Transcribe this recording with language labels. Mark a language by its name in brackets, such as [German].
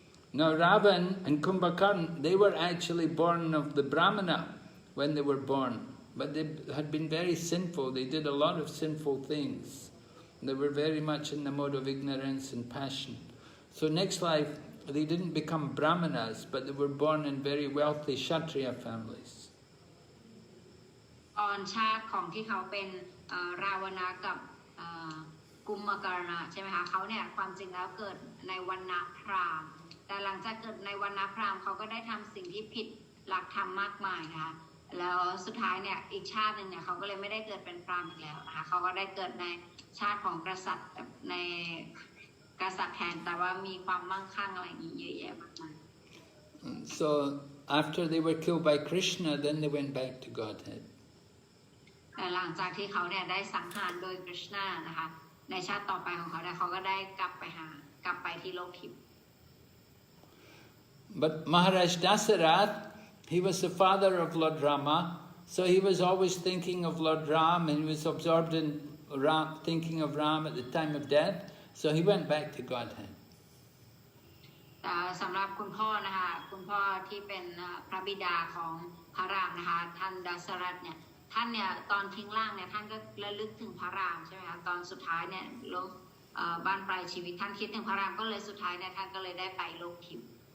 [English] Now Ravan and Kumbhakarna, they were actually born of the Brahmana when they were born. But they had been very sinful. They did a lot of sinful things. They were very much in the mode of ignorance and passion. So next life, they didn't become brahmanas, but they were born in very wealthy Kshatriya families. [Thai] ตอนชาติของที่เขาเป็นราวณะกับกุมการณะใช่ไหมคะเขาเนี่ยความจริงแล้วเกิดในวรรณะพราหมณ์แต่หลังจากเกิดในวรรณะพราหมณ์เขาก็ได้ทำสิ่งที่ผิดหลักธรรมมากมายนะคะแล้วสุดท้ายเนี่ยอีกชาติหนึ่งเนี่ยเขาก็เลยไม่ได้เกิดเป็นพราหมณ์อีกแล้วนะคะเขาก็ได้เกิดในชาติของกษัตริย์ในกษัตริย์แทนแต่ว่ามีความมั่งคั่งอะไรอย่างนี้เยอะแยะมากมาย [English] So after they were killed by Krishna, then they went back to Godhead. [Thai] แต่หลังจากที่เขาเนี่ยได้สังหารโดยกฤษณานะคะในชาติต่อไปของเขาเนี่ยเขาก็ได้กลับไปที่โลกทิพย์ [English] But Maharaj Dasarath, he was the father of Lord Rama, so he was always thinking of Lord Ram, and he was absorbed in Ram, thinking of Ram at the time of death, so he went back to Godhead. [Thai] แต่สำหรับคุณพ่อนะคะคุณพ่อที่เป็นพระบิดาของพระรามนะคะท่านดัสรัตเนี่ยท่านเนี่ยตอนทิ้งร่างเนี่ยท่านก็ระลึกถึงพระรามใช่ไหมคะตอนสุดท้ายเนี่ยโลกบ้านปลายชีวิตท่านคิดถึงพระรามก็เลยสุดท้ายเนี่ยท่านก็เลยได้ไปโลกทิพย์